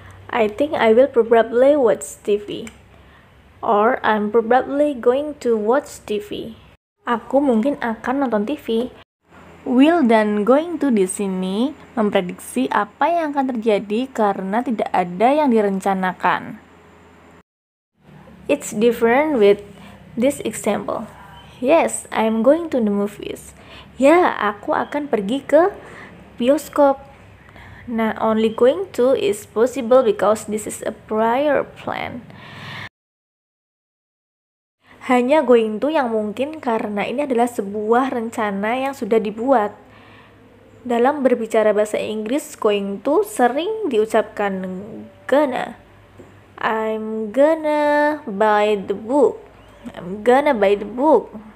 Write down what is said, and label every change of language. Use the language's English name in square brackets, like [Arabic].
[English] I think I will probably watch TV. Or I'm probably going to watch TV. [Indonesian] Aku mungkin akan nonton TV. Will dan going to di sini memprediksi apa yang akan terjadi karena tidak ada yang direncanakan. [English] It's different with this example. Yes, I'm going to the movies. [Indonesian] Ya, aku akan pergi ke bioskop. [English] Nah, only going to is possible because this is a prior plan. [Indonesian] Hanya going to yang mungkin karena ini adalah sebuah rencana yang sudah dibuat. Dalam berbicara bahasa Inggris, going to sering diucapkan gonna. [English] I'm gonna buy the book. I'm gonna buy the book.